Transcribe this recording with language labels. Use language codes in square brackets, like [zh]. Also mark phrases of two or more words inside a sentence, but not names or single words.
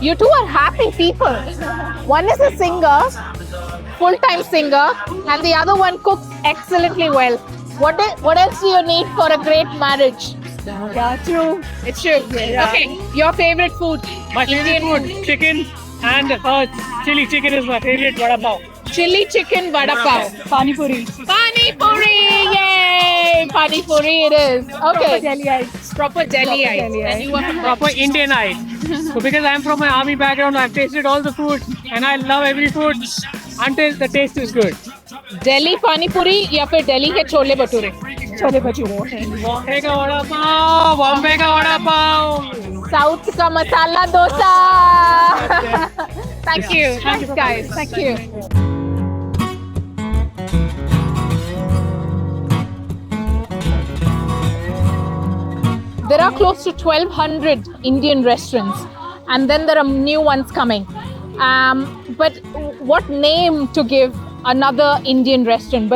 [en] You two are happy people. One is a singer, full-time singer, and the other one cooks excellently well. What else do you need for a great marriage? Yeah, true. It's true. Yeah. Okay, your favorite food? My favorite food, chicken and chili chicken is my favorite vada pav. Chili chicken vada pav. Pani puri. Pani puri! Yay! Pani puri it is. Okay. Delhi ice. Proper Delhi ice. Delhi ice. And you are from Proper Indian eye. So because I'm from an army background, I've tasted all the food and I love every food until the taste is good. [hi] दिल्ली पानी पूरी या फिर Delhi के छोले भटूरे? Chole bhature. बॉम्बे का वड़ा पाव, बॉम्बे का वड़ा पाव. South का मसाला डोसा. [en] Thank you. Thanks guys. Thank you. There are close to 1,200 Indian restaurants, and then there are new ones coming. But what name to give another Indian restaurant?